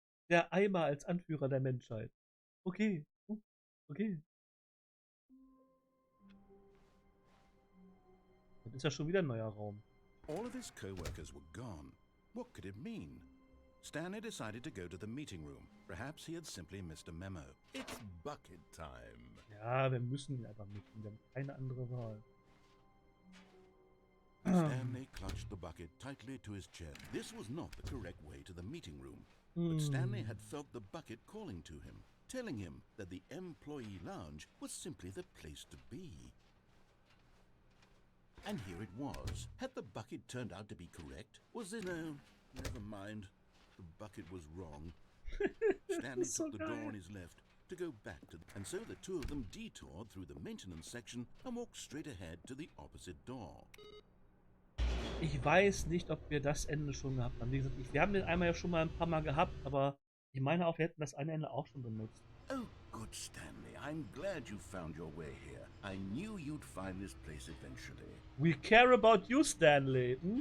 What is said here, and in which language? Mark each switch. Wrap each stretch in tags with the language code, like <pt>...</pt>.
<de>Der Eimer als Anführer der Menschheit. Okay. Okay. Das ist ja schon wieder ein neuer Raum.</de> <en>All of his co-workers were gone. What could it mean? Stanley decided to go to the meeting room. Perhaps he had simply missed a memo. It's bucket time.</en> <de>Ja, wir müssen ihn einfach mischen. Wir haben keine andere Wahl.</de> <en>Stanley clutched the bucket tightly to his chest. This was not the correct way to the meeting room. But Stanley had felt the bucket calling to him, telling him that the employee lounge was simply the place to be. And here it was. Had the bucket turned out to be correct? Was it? No, never mind. The bucket was wrong. Stanley took the door on his left to go back to and so the two of them detoured through the maintenance section and walked straight ahead to the opposite door.</en> <de>Ich weiß nicht, ob wir das Ende schon gehabt haben. Wie gesagt, wir haben den einmal ja schon mal ein paar Mal gehabt, aber ich meine auch, wir hätten das eine Ende auch schon benutzt.</de> <en>Oh, good, Stanley. I'm glad you found your way here. I knew you'd find this place eventually. We care about you, Stanley.</en>